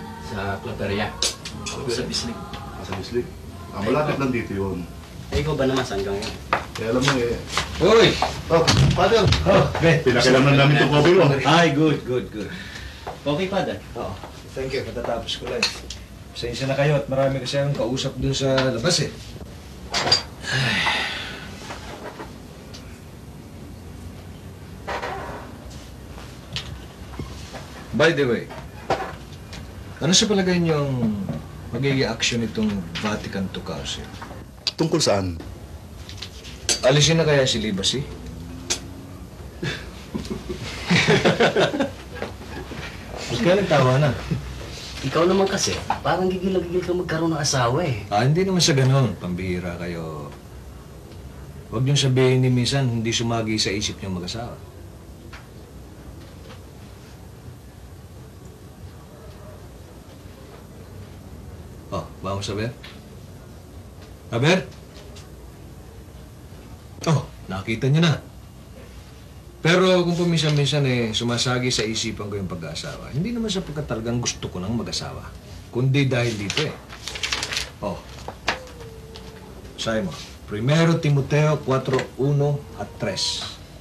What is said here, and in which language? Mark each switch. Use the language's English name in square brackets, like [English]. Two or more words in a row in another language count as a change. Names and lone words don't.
[Filipino] Sa Plateria. Ako sa Bislig. Sa Bislig? Malapit lang dito yun. Eh, ikaw ba naman saan ka ngayon? Kaya alam mo eh. Uy! Oh, Father! Oh, Ben. Pinakilaman namin itong coffee mo. Ay, [English] good. Okay, Father. Oo. Thank you. [Filipino] Katatapos ko lang. Pasensya na kayo at marami kasi akong kausap dun sa labas eh. [English] By the way, [Filipino] ano sa palagay niyong magiging action itong Vatican II Council? Tungkol saan? Alisin na kaya si Libasi? Mas kaya nagtawa na. Ikaw naman kasi, parang gigil na gigil ka magkaroon ng asawa eh. Hindi naman sa ganon. Pambihira kayo. Huwag niyong sabihin ni minsan hindi sumagi sa isip niyong mag-asawa. [Spanish] Oh, vamos a ver. A ver? [Filipino] Oh, nakita niyo na. Pero kung paminsan-minsan sumasagi sa isipan ko yung pag-aasawa, hindi naman sapagkat talagang gusto ko nang mag-asawa. Kundi dahil dito eh. Oh. Sabi mo, 1 Timoteo 4:1 at 3.